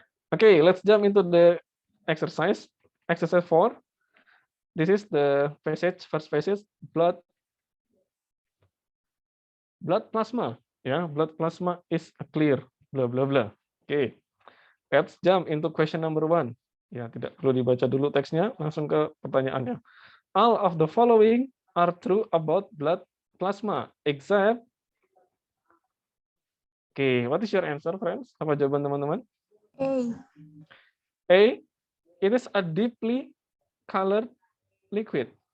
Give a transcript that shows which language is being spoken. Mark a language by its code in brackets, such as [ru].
[en] Okay, let's jump into the exercise. Exercise 4. This is the passage, first passage, blood plasma. Ya, blood plasma is clear, bla bla bla. Okay, let's jump into question number 1. [id] Ya, tidak perlu dibaca dulu teksnya, langsung ke pertanyaannya. [en] All of the following are true about blood plasma, except. Oke, what is your answer, friends? [id] Apa jawaban teman-teman? [en] A. A, it is a deeply colored liquid.